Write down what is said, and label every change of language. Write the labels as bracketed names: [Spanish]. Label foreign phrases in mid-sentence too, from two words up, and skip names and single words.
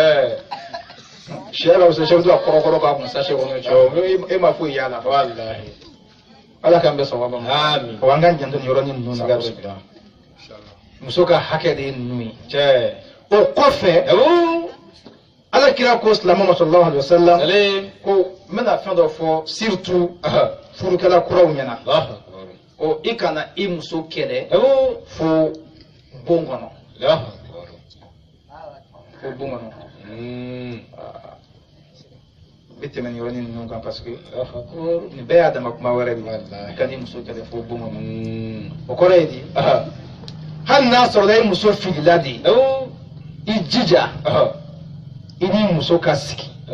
[Bambara] sɛ ka fisa sɛ bɛ to ka kɔrɔkɔrɔ k'a kun sase kɔnɔ e ma foyi y'a la ala k'an bɛ sɔgɔma ma o an ka janto nin yɔrɔnin ninnu na muso ka hakɛ de ye ninnu ye o kɔfɛ ala kira ko silamɛ ma [Arabic] صلى الله عليه وسلم [Bambara] ko n bɛna fɛn dɔ fɔ surtout furukɛla kuraw ɲɛna o i kana i muso kɛlɛ fo bon kɔnɔ fo bon kɔnɔ bɛ tɛmɛ nin yɔrɔnin ninnu kan [French] parce que [Bambara] nin bɛɛ y'a dama kuma wɛrɛ de ye ka n'i muso kɛlɛ fo bon kɔnɔ o kɔrɔ ye di hali n'a sɔrɔla i muso filila de i jija i n'i muso ka sigi